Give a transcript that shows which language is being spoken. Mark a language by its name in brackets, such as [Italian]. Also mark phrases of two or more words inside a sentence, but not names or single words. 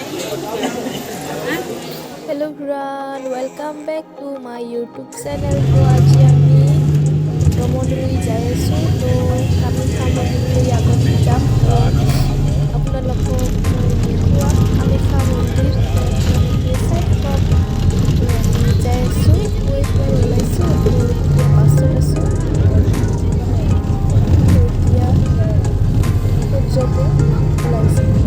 [English] Hello everyone, welcome back to my YouTube channel. [Assamese] তো আজি আমি ভ্ৰমণলৈ যাই আছো। তো কামাখ্যা মন্দিৰলৈ আগত যাম। তো আপোনালোকক মই দেখুৱাম কামাখ্যা মন্দিৰ। তো আপোনালোকে চাই থাকক। তো আমি যাই আছো, পুৱাই ওলাইছো। তো এতিয়া বাছত আছো। তো এতিয়া ক'ত যাব ওলাইছো।